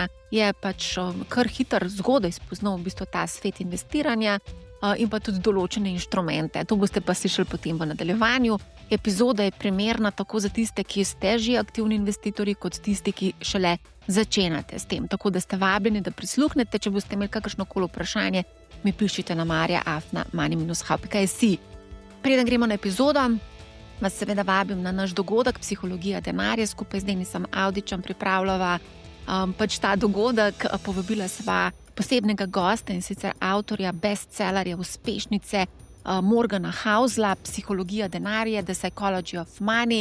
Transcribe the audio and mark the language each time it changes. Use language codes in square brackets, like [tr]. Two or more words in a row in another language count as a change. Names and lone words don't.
[sl] Je pač kar hitro zgodaj spoznal v bistvu ta svet investiranja in pa tudi določene inštrumente. To boste pa slišali potem v nadaljevanju. Epizoda je primerna tako za tiste, ki ste že aktivni investitorji, kot tisti, ki šele začenjate s tem. Tako da ste vabljeni, da prisluhnete. Če boste imeli kakršnokoli vprašanje, mi pišite na marja@money-how.si. Preden gremo na epizodo, vas seveda vabim na naš dogodek Psihologija denarja. Skupaj z Denisom Avdićem pripravljava pač ta dogodek. Povabila sva posebnega gosta, in sicer avtorja bestsellerja uspešnice Morgana Housela, Psihologija denarja, [en] The Psychology of Money.